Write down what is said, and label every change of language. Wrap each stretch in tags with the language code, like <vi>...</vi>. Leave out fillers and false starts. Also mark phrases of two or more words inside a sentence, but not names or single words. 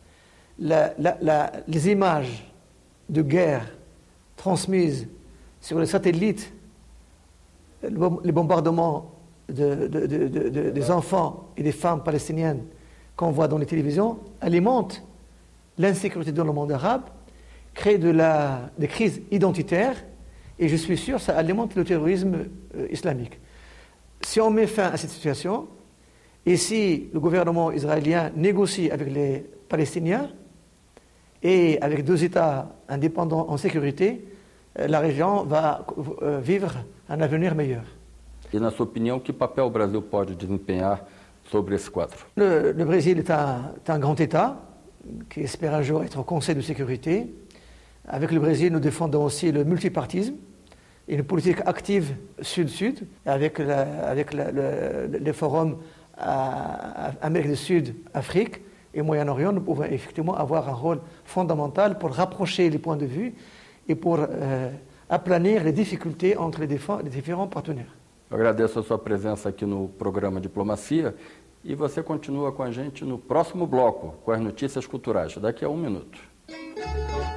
<fr>Les images de guerre transmises sur les satellites, les bombardements des enfants et des femmes palestiniennes qu'on voit dans les télévisions alimentent l'insécurité dans le monde arabe, créent des crises identitaires et je suis sûr que ça alimente le terrorisme islamique. Si on met fin à cette situation et si le gouvernement israélien négocie avec les Palestiniens et avec 2 États indépendants en sécurité, la région va vivre un avenir meilleur.</fr> <pt>E, na sua opinião, que papel o Brasil pode desempenhar sobre esse quadro?</pt> <fr>Le Brésil est un grand État qui espère un jour être au Conseil de sécurité. Avec le Brésil, nous défendons aussi le multipartisme et une politique active Sud-Sud. Avec les forums Amérique du Sud, Afrique et Moyen-Orient, nous pouvons effectivement avoir un rôle fondamental pour rapprocher les points de vue et pour aplanir les difficultés entre les différents partenaires.</fr> <pt>Eu agradeço a sua presença aqui no programa Diplomacia e você continua com a gente no próximo bloco, com as notícias culturais, daqui a 1 minuto.</pt>